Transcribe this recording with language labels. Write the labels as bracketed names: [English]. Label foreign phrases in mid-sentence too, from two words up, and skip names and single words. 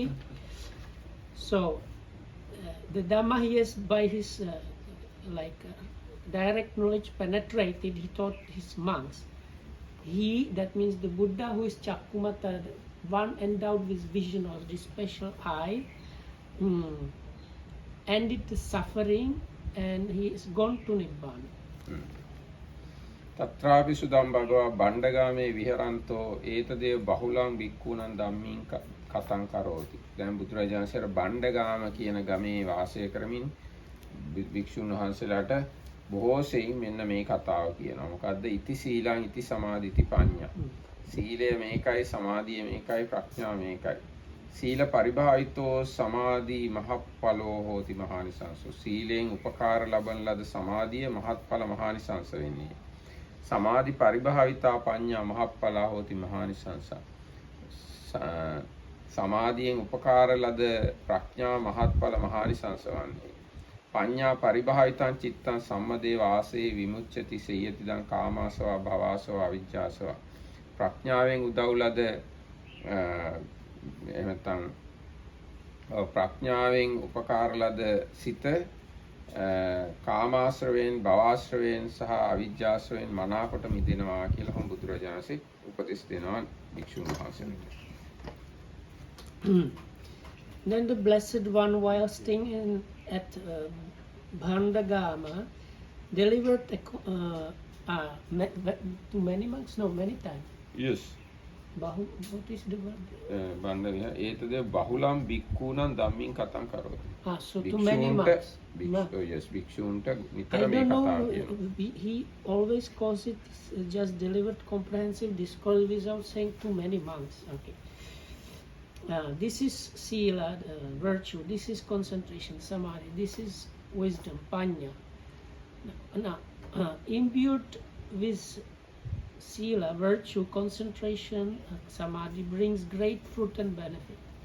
[English] So, the Dhamma he has by his direct knowledge penetrated, he taught his monks. He, that means the Buddha who is Chakkumata, one endowed with vision or this special eye, ended the suffering and he is gone to Nibbana. [Pali] තත්‍රාපි සුදම් භගවා බණ්ඩගාමේ විහරන්තෝ ඒතදේ බහුලං භික්ඛූණං ධම්මින් කතං කරෝති. [Sinhala] දැන් බුදුරජාණන් වහන්සේ බණ්ඩගාම කියන ගමේ වාසය කරමින් භික්ෂුන් වහන්සේලාට බොහෝ සෙයින් මෙන්න මේ කතාව කියනවා. මොකද්ද? [Pali] ඉති සීලං ඉති සමාධි ඉති පඤ්ඤා. [Sinhala] සීලය මේකයි, සමාධිය මේකයි, ප්‍රඥාව මේකයි. [Pali] සීල පරිභාවිතෝ සමාධි මහප්ඵලෝ හෝති මහානිසංසෝ. [Sinhala] සීලෙන් උපකාර ලබන ලද සමාධිය මහත්ඵල මහානිසංස වෙන්නේ. [Pali] සමාධි පරිභාවිතා පඤ්ඤා මහප්ඵලා හෝති මහානිසංස. [Sinhala] සමාධියෙන් උපකාර ලද ප්‍රඥා මහත්ඵල මහානිසංස වන්නේ. [Pali] පඤ්ඤා පරිභාවිතං චිත්තං සම්මදේව ආසේ විමුච්ඡති සේයතිදං කාමාසව භවසව අවිජ්ජාසව. [Sinhala] ප්‍රඥාවෙන් උදව් ලද එහෙනම් ප්‍රඥාවෙන් උපකාර ලද සිත කාමාශ්‍රවයෙන් භවශ්‍රවයෙන් සහ අවිජ්ජාශ්‍රවයෙන් මනාකොට මිදෙනවා කියලා හම් බුදුරජාණන්සේ උපදෙස් දෙනවා භික්ෂුන් වහන්සේට. [English] Then the Blessed One, while staying at Bhandagama, delivered to many monks? No, many times. Yes. What is the word? [Pali] බණ්ඩවිහ ඒතද බහුලම් භික්ඛූණං ධම්මින් කතං කරෝති. [English] So to many monks. Yes, [Sinhala] භික්ෂූන්ට [English] I [Sinhala] නිතර මේ [English] don't [Sinhala] කතාව [English] know, [Sinhala] කියනවා. [English] he always calls it just delivered comprehensive discourse without saying too many monks. Okay. This is sila, virtue. This is concentration, samadhi. This is wisdom, panya. Now, imbued with sila, virtue, concentration, samadhi brings great fruit and benefit.